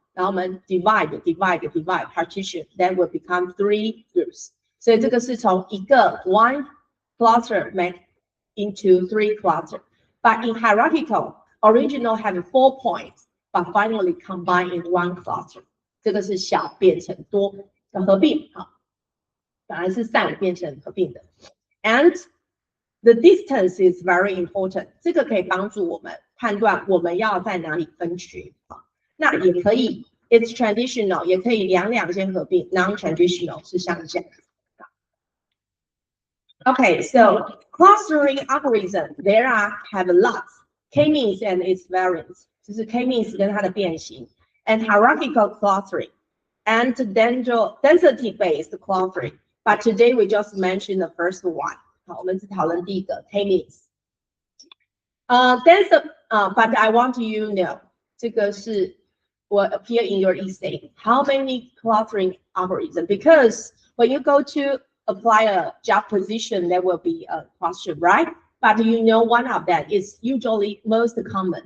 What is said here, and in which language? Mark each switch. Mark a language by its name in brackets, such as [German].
[Chinese] 然后我们 [English] divide partition, then will become 3 groups. [Chinese] 所以这个是从一个 [English] one cluster make into 3 clusters. But in hierarchical, original have 4 points, but finally combine in one cluster. [Chinese] 这个是小变成多的合并本来是散变成合并的。 [English] And the distance is very important. [Chinese] 这个可以帮助我们判断我们要在哪里分群那也可以 [English] it's traditional [Chinese] 也可以两先合并 [English] non-traditional [Chinese] 是像这样 [English] Okay, so clustering algorithm there have lots k-means and its variants [Chinese] 就是 k-means 跟它的变形 [English] and hierarchical clustering and density-based clustering. But today we just mentioned the first one. [Chinese] 好，我们只讨论第一个 k-means. [English] But I want you to know [Chinese] 这个是 [English] will appear in your essay. How many clustering algorithm? Because when you go to apply a job position, there will be a question, right? But you know one of that is usually most common.